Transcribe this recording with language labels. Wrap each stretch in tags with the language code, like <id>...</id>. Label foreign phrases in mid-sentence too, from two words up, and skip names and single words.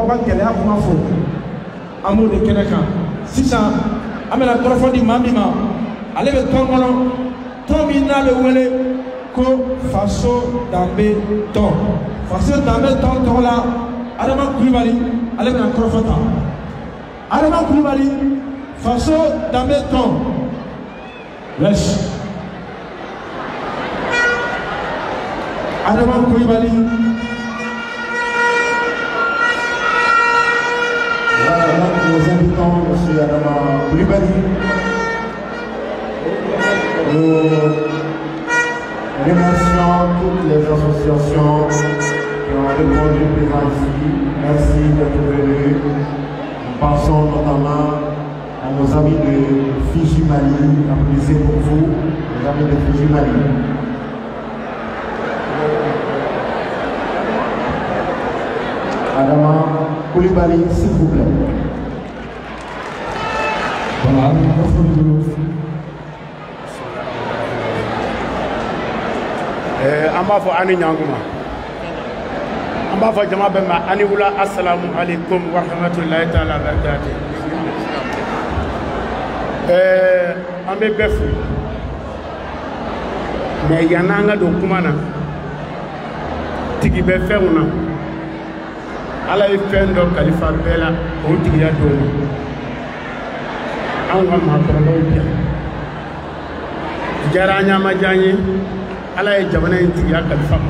<bm>gɛlɛya kuma fɔ an b'o de kɛnɛ kan sisan an bɛna kɔrɔfɔ di maa min ma ale bɛ tɔn kɔnɔ tɔn min n'a bɛ wele ko faso danbe tɔn faso danbe tɔn tɔgɔ la Adama Kulibali ale bɛna kɔrɔfɔ ta Adama Kulibali faso danbe tɔn yes Adama Kulibali</bm> <fr>nous invitons M. Adama Kulibali. Nous remercions toutes les associations qui ont répondu présent ici. Merci d'être venus. Nous pensons notamment à nos amis de Fiji Mali. Applaudissez pour vous, nos amis de Fiji Mali. Adama Kulibali, s'il vous plaît. Voilà,</fr> <bm>an b'a fɔ ani ɲankuma an b'a fɔ jama bɛɛ ma ani wula</bm> <ar>السلام عليكم ورحمة الله تعالى وبركاته</ar> <bm>an bɛ bɛɛ fo mais yan'an ka don kuma na tigi bɛ fɛnw na Ala ye fɛn dɔ kalifa bɛɛ la o tigiya dɔw ma anw ka maakɔrɔbaw bi yan diyara an ɲa ma diya an ye Ala ye jamana in tigiya kalifa u</bm>